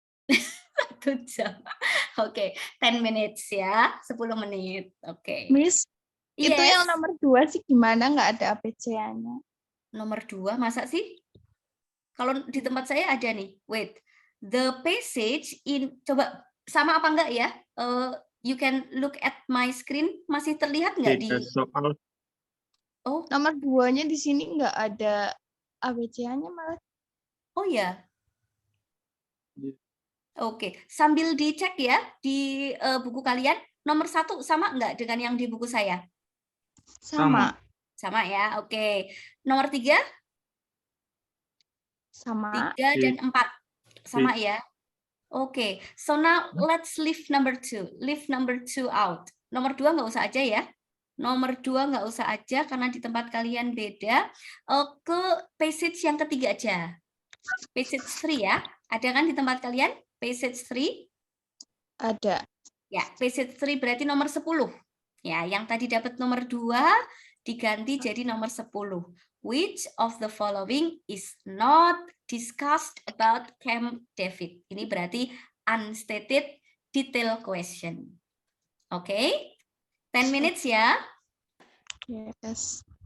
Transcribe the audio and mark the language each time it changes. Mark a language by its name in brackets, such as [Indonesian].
[Indonesian] 1 jam. Oke, [English] 10 minutes [Indonesian] ya. 10 menit. Oke. Miss, itu [English] Yes. [Indonesian] yang nomor 2 sih gimana? Nggak ada ABC-nya. Nomor 2, masa sih? Kalau di tempat saya ada nih. [English] Wait. The passage in, [Indonesian] coba sama apa enggak ya? [English] You can look at my screen. [Indonesian] Masih terlihat nggak di? Beda soal. Oh, Nomor 2-nya di sini nggak ada ABC-nya malah. oh ya. Iya. Oke, sambil dicek ya di buku kalian. Nomor 1 sama nggak dengan yang di buku saya? Sama. Sama ya, oke. Nomor 3? Sama. 3 dan 4 sama Iya. [English] ya. Oke, so now let's leave number 2. Leave number 2 out. [Indonesian] Nomor 2 nggak usah aja ya. Nomor 2 nggak usah aja karena di tempat kalian beda. Ke passage yang ketiga aja. Passage 3 ya. Ada kan di tempat kalian? Passage 3? Ada. Ya, passage 3 berarti nomor 10. Ya, yang tadi dapat nomor 2 diganti jadi nomor 10. [English] Which of the following is not discussed about Camp David? [Indonesian] Ini berarti unstated detail question. Oke? [English] 10 minutes [Indonesian] ya. [English] Yes.